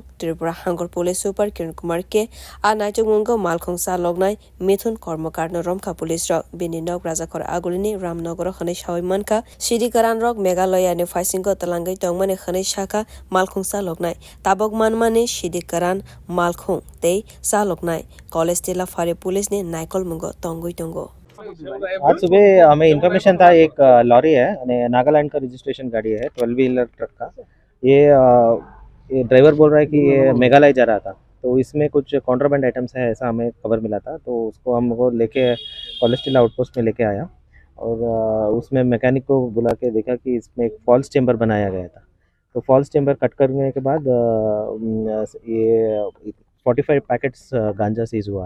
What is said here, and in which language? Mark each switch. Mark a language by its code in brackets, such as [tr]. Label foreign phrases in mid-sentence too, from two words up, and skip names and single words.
[trp] tripura hangor [en] police super [trp] kiran kumar ke a naituk mungo malkhung sa lognai mithun kormokar no romjakha police rok bini nog rajakor agulini ramnagar hanai sawai manka sidhi kwran rok meghalaya ni faisingo talangai tongmani hanai shakha malkhung sa lognai tabok manmani sidhi kwran malkhung tei sa lognai college tila fare police ni naikol mungo tongoi tongo [hi] आज सुबह हमें इन्फॉर्मेशन था एक लॉरी है नागालैंड का रजिस्ट्रेशन गाड़ी है 12 [en] wheeler truck [hi] का ये ड्राइवर बोल रहा है कि ये मेघालय जा रहा था तो इसमें कुछ [en] contraband items [hi] है ऐसा हमें खबर मिला था तो उसको हमको लेके [en] cholesterol outpost [hi] में लेके आया और उसमें मैकेनिक को बुला के देखा कि इसमें एक [en] false chamber [hi] बनाया गया था तो [en] false chamber [hi] कट करने के बाद ये 45 पैकेट्स गांजा सीज हुआ है।